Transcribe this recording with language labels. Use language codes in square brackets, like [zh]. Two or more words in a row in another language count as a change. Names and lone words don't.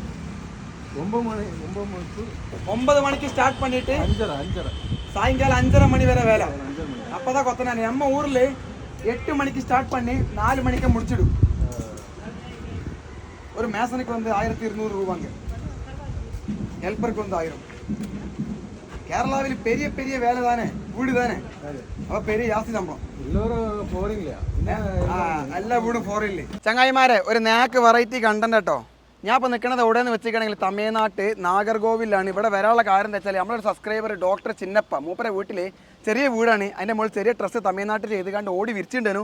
[ta] 9 மணிக்கு ஸ்டார்ட் பண்ணிட்டு சாயங்காலம் 5:30 மணி வரை வேலை. அப்பதான் கொத்தனா நம்ம ஊர்ல 8 மணிக்கு ஸ்டார்ட் பண்ணி 4 மணிக்கு முடிச்சிடும். ஒரு மேசனுக்கு வந்து 1200 ரூபாங்க, ஹெல்ப்பருக்கு வந்து 1000. கேரளாவில் பெரிய பெரிய வேலை தானே, வீடு தானே, அப்போ பெரிய ஜாஸ்தி சம்பளம். [ml] എല്ലാ വീടും ഫോറിനില്ലേ. ചങ്ങായിമാരെ, ഒരു നാക്ക് [en] variety content [ml] കേട്ടോ. ഞാൻ ഇപ്പോൾ നിൽക്കുന്നത് എവിടെയെന്ന് വെച്ചിട്ടുണ്ടെങ്കിൽ തമിഴ്നാട്ട് നാഗർകോവിലാണ്. ഇവിടെ വരാനുള്ള കാര്യം എന്താ വെച്ചാൽ നമ്മളൊരു സബ്സ്ക്രൈബർ ഡോക്ടർ ചിന്നപ്പ മൂപ്പരെ വീട്ടിൽ ചെറിയ വീടാണ്, അതിൻ്റെ മുകളിൽ ചെറിയ ഡ്രസ്സ് തമിഴ്നാട്ടിൽ ചെയ്ത് കണ്ട് ഓടി വിരിച്ചിട്ടുണ്ടായിരുന്നു.